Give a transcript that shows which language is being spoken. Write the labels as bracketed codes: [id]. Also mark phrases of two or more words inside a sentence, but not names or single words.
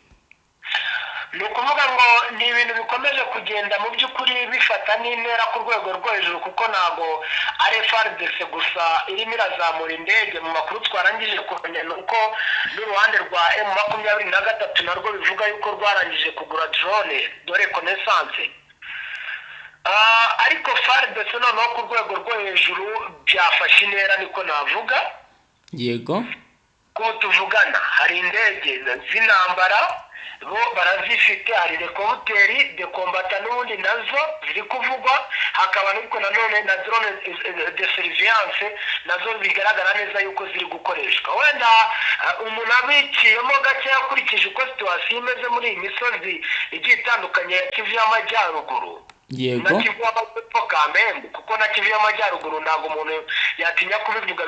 [rw] ni ukuvuga ngo ni ibintu bikomeje kugenda mu by'ukuri bifata n'intera ku rwego rwo hejuru, kuko ntago ari FARDC gusa irimo irazamura indege. Mu makuru twarangije kumenya nuko n'uruhande rwa M23 narwo bivuga yuko rwarangije kugura [fr] drone de reconnaissance. [rw] Ariko FARDC noneho ku rwego rwo hejuru byafashe intera niko navuga. Yego, ko tuvugana hari indege z'intambara bo barazifite, hari [fr] helicopteri de combat [rw] n'ubundi nazo ziri kuvugwa, hakaba n'uko nanone na [fr] drone de surveillance [rw] nazo bigaragara neza yuko ziri gukoreshwa. Wenda umuntu abiciyemo gake yakurikije uko situation imeze muri iyi misozi igiye itandukanye ya Kivu y'Amajyaruguru. Yego, na Kivu y'Amajyepfo Kamembe, kuko na Kivu y'Amajyaruguru ntabwo umuntu yatinya kubivuga.